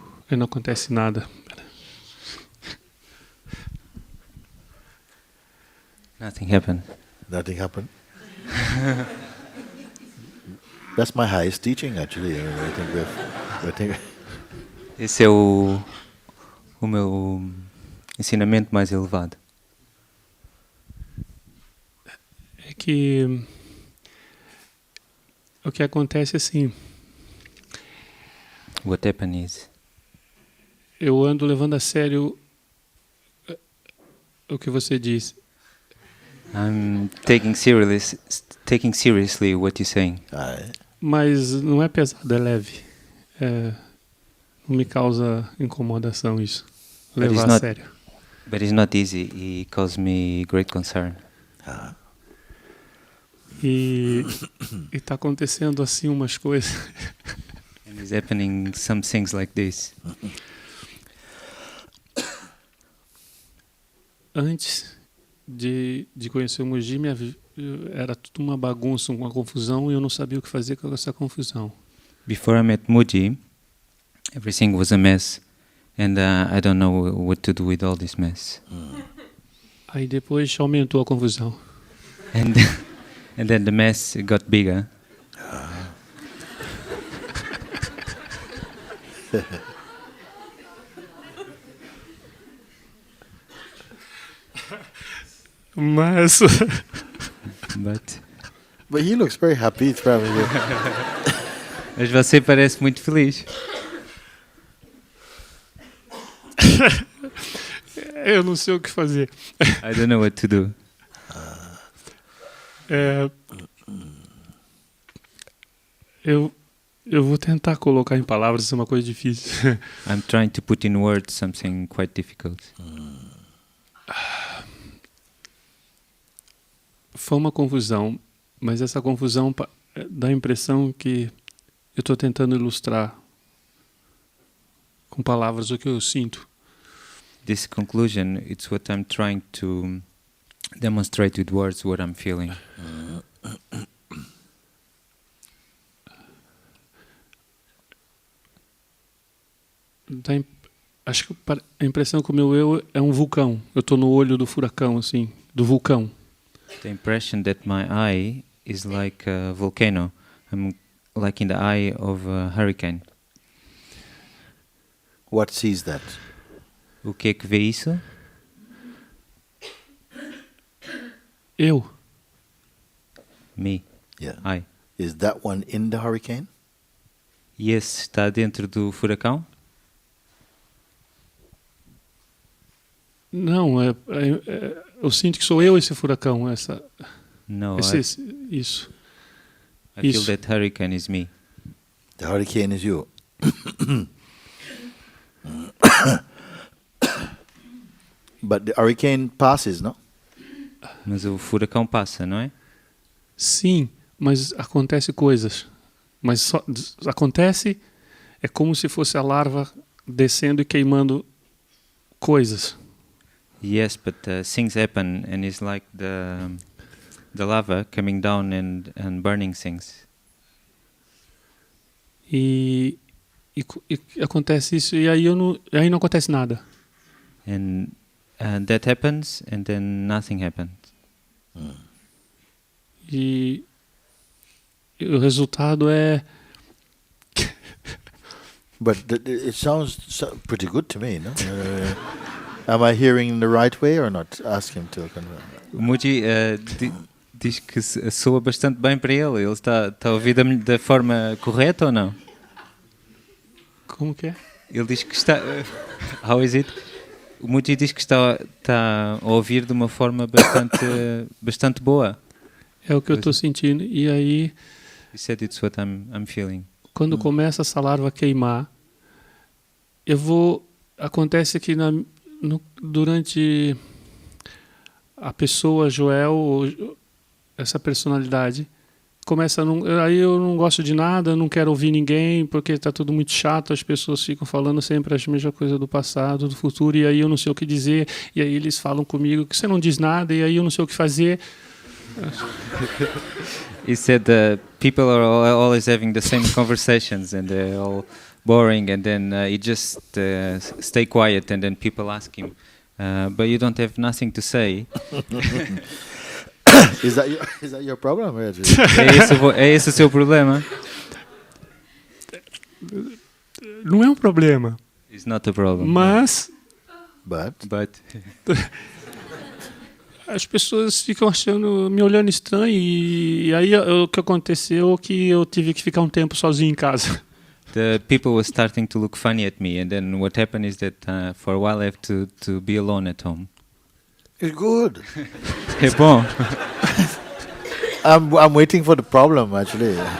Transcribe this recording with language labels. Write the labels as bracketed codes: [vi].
[pt] Não acontece nada. [en] Nothing happened. Nothing happened. That's my highest teaching, actually. I think [pt] Esse é o meu ensinamento mais elevado. É que o que acontece é assim. [en] What happened is, [pt] eu ando levando a sério o que você disse. [en] I'm taking seriously what you're saying. [pt] Mas não é pesado, é leve. Não me causa incomodação isso. Levar a sério. [en] But it's not easy. It causes me great concern. [pt] E está acontecendo assim umas coisas. [en] And it's happening some things like this. [pt] Antes de conhecer o Mooji, era tudo uma bagunça, uma confusão, e eu não sabia o que fazer com essa confusão. [en] Before I met Mooji, everything was a mess, and I don't know what to do with all this mess. [pt] Aí depois aumentou a confusão. [en] And then the mess got bigger. [pt] Mas [en] But he looks very happy. [pt] Mas você parece muito feliz. Eu não sei o que fazer. [en] I don't know what to do. [pt] Eu vou tentar colocar em palavras, isso é uma coisa difícil. [en] I'm trying to put in words something quite difficult. [pt] Foi uma confusão, mas essa confusão dá a impressão que eu estou tentando ilustrar com palavras o que eu sinto. [en] This conclusion, it's what I'm trying to demonstrate with words what I'm feeling. [pt] Acho que a impressão que o meu eu é um vulcão. Eu estou no olho do furacão, assim, do vulcão. [en] The impression that my eye is like a volcano. I'm like in the eye of a hurricane. What sees that? [pt] O que é que vê isso? Eu. [en] Me. Yeah. I. Is that one in the hurricane? [pt] E esse está dentro do furacão? Não, eu sinto que sou eu esse furacão, [en] No, [pt] isso. [en] I feel that hurricane is me. The hurricane is you. But the hurricane passes, no? [pt] Mas o furacão passa, não é? Sim, mas acontece coisas. Mas só acontece, é como se fosse a larva descendo e queimando coisas. [en] Yes, but things happen and it's like the lava coming down and burning things. [pt] E acontece isso e aí não acontece nada. [en] And that happens and then nothing happens. [pt] E o resultado é [en] But it sounds pretty good to me, no? Am I hearing the right way or not? Ask him to confirm. [pt] O Mooji diz que soa bastante bem para ele. Ele está a ouvir da forma correta ou não? Como que é? Ele diz que está... [en] How is it? [pt] O Mooji diz que está a ouvir de uma forma bastante boa. É o que eu estou sentindo. E aí... [en] He said it's what I'm feeling. [pt] Quando começa essa larva a queimar, acontece que durante a pessoa, Joel, essa personalidade, aí eu não gosto de nada, não quero ouvir ninguém, porque está tudo muito chato, as pessoas ficam falando sempre as mesmas coisas do passado, do futuro, e aí eu não sei o que dizer, e aí eles falam comigo que você não diz nada, e aí eu não sei o que fazer. [en] He said people are always having the same conversations and they're all boring, and then he just stay quiet, and then people ask him, but you don't have nothing to say. Is that your problem? [pt] É esse o seu problema? Não é um problema. [en] It's not a problem. [pt] Mas [en] But [pt] as pessoas ficam me olhando estranho, e aí o que aconteceu é que eu tive que ficar um tempo sozinho em casa. [en] The people were starting to look funny at me, and then what happened is that for a while I have to be alone at home. it's good. [pt] É bom. [en] I'm waiting for the problem, actually.